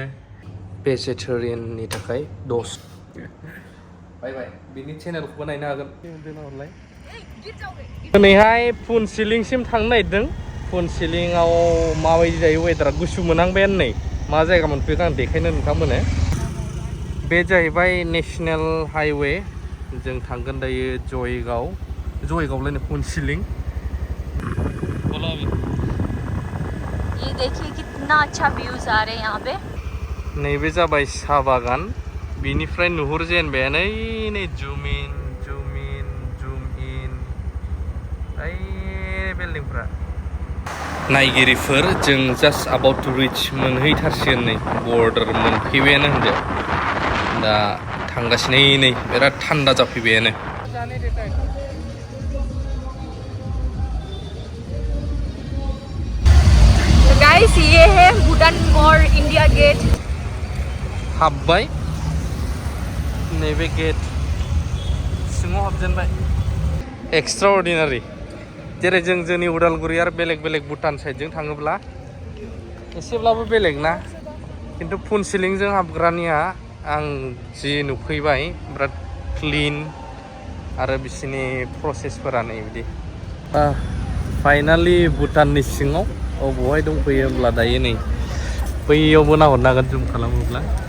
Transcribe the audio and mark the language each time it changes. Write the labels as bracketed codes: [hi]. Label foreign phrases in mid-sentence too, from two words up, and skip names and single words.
[brx] भेजिटेरियाननि थाखाय 10 [en] bye bye [brx] बिनि चेनेलखौबो नायनो हागोन दोनहरलाय दिनैहाय फुनसिलिंसिम थांनो नागिरदों फुनसिलिंआव माबायदि जायो वेदारा गुसु मोनहांबायानो नै मा जायगा मोनफैखो आं देखायनो नोंथांमोननो बे जाहैबाय [en] national highway [brx] जों थांगोन दायो जयगावलायनो फुनसिलिं [hi] ये देखिए कितना अच्छा व्यूज आ रहे हैं यहाँ पे [brx] नैबे जाबाय साहा बागान बिनिफ्राय नुहुरजेनबायानो नै [en] zoom in [brx] ओइ बिल्डिंफ्रा नायगिरिफोर जों [en] just about to reach [brx] मोनहैथारसिगोन नै बर्डार मोनफैबायानो होनदो दा थांगासिनो नै बिराद थान्दा जाफैबायानो [hi] गाइस ये है भूटान और इंडिया गेट [brx] हाबबाय नैबे गेट सिङाव हाबजेनबाय [en] extra ordinary [brx] जेरै जोंनि उदालगुरि आरो बेलेग भुटान साइडजों थाङोब्ला एसेब्लाबो बेलेग ना खिन्थु फुनसिलिंजों हाबग्रानिया आं जि नुफैबाय बिराद क्लिन आरो बिसिनि प्रसेसफोरा नै बिदि फाइनालि भुटाननि सिङाव बहाय दंफैयो होमब्ला दायो नै बैयावबो नाहरनो हागोन जुम खालामोब्ला